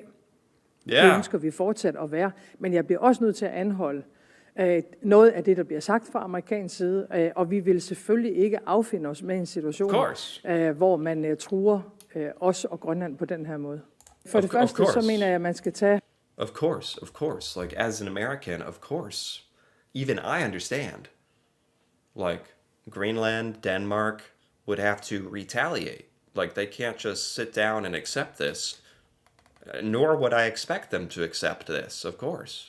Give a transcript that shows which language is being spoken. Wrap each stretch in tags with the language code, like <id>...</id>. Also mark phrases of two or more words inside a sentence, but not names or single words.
<da>Det ønsker vi fortsat at være, men jeg bliver også nødt til at anholde noget af det, der bliver sagt fra amerikansk side, og vi vil selvfølgelig ikke affinde os med en situation, hvor man truer os og Grønland på den her måde. For det første, så mener jeg, at man skal tage...</da> <en>Of course. Like, as an American, of course. Even I understand. Like, Greenland, Denmark would have to retaliate. Like, they can't just sit down and accept this. Nor would I expect them to accept this, of course.</en>